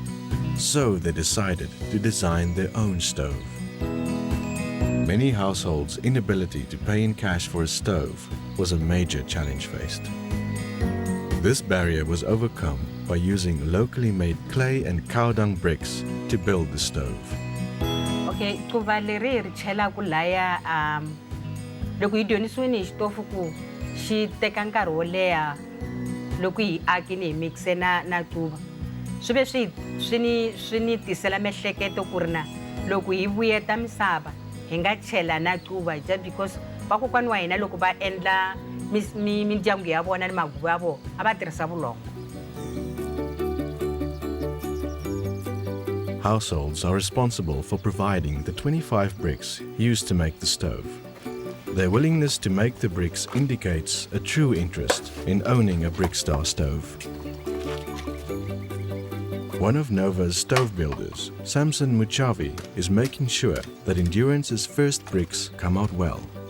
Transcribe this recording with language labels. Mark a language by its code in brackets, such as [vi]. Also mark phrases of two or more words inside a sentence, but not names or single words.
[en] So they decided to design their own stove. Many households' inability to pay in cash for a stove was a major challenge faced. This barrier was overcome by using locally made clay and cow dung bricks to build the stove. [ts] Okay, ku va leri ri chela ku laya loko hi dyondzisiwile hi xitofu ku xi teka nkarhi wo leha loko hi akile hi mixe na tuva swi ve swi ni tisela mihleketo ku ri na loko hi vuyeta misava hi nga chela na tuva [en] just because [ts] vakokwani wa hina loko va endla mindyangu ya vona ni maguva ya vona a va tirhisa vulongo. [en] Households are responsible for providing the 25 bricks used to make the stove. Their willingness to make the bricks indicates a true interest in owning a Brickstar stove. One of Nova's stove builders, Samson Muchavi, is making sure that Endurance's first bricks come out well.